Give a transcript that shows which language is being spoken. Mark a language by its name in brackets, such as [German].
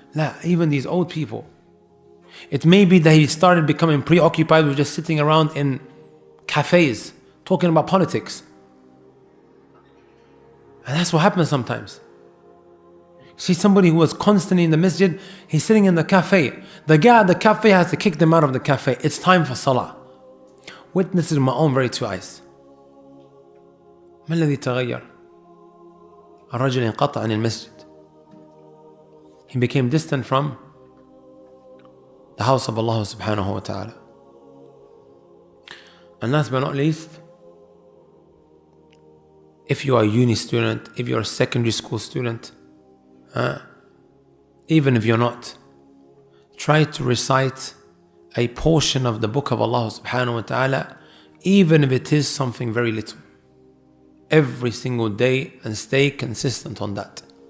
[English] No, even these old people. It may be that he started becoming preoccupied with just sitting around in cafes, talking about politics. And that's what happens sometimes. See somebody who was constantly in the masjid, he's sitting in the cafe. The guy at the cafe has to kick them out of the cafe. It's time for Salah. Witnesses with my own very 2 eyes. [Arabic] ما الذي تغير؟ الرجل انقطع عن المسجد. [English] He became distant from the house of Allah subhanahu wa ta'ala. And last but not least, if you are a uni student, if you're a secondary school student, even if you're not, try to recite a portion of the book of Allah subhanahu wa ta'ala, even if it is something very little, every single day, and stay consistent on that.